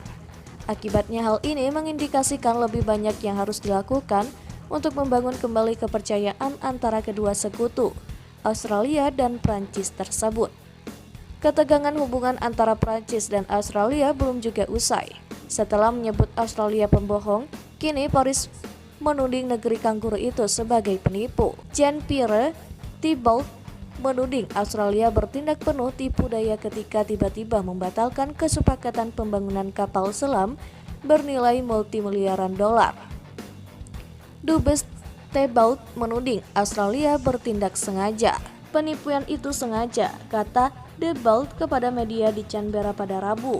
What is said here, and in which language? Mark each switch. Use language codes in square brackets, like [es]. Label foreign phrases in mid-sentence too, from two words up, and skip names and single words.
[id] Akibatnya hal ini mengindikasikan lebih banyak yang harus dilakukan untuk membangun kembali kepercayaan antara kedua sekutu, Australia dan Prancis tersebut. Ketegangan hubungan antara Prancis dan Australia belum juga usai. Setelah menyebut Australia pembohong, kini Paris menuding negeri kanguru itu sebagai penipu. Jean-Pierre Thibault menuding Australia bertindak penuh tipu daya ketika tiba-tiba membatalkan kesepakatan pembangunan kapal selam bernilai multimiliaran dolar. Dubes Thibault menuding Australia bertindak sengaja. Penipuan itu sengaja, kata Thibault kepada media di Canberra pada Rabu.